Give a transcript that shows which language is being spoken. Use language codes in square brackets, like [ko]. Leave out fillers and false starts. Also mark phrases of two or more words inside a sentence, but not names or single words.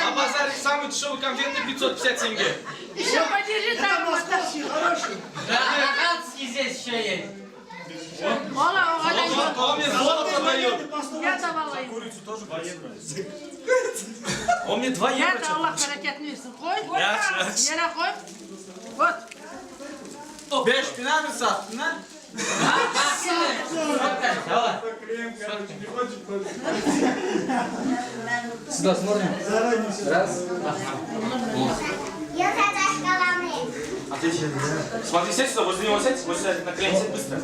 [ru] На базаре самый дешевый конфетный 550 тенге. Еще подержи там. Московский, хороший. Да, канадский здесь еще есть. Он мне золото дает. Я давала ему. Курицу тоже 2 евро. Он мне 2 Я евро. [tr] да Allah bereket versin. Koy. Yaş. Yere koy. Вот. 5 bina mı sattın lan? [ru] Сюда смотрим. Раз. Отлично. Смотри, сядь сюда, возле него сядь, возле на колени сядь быстро.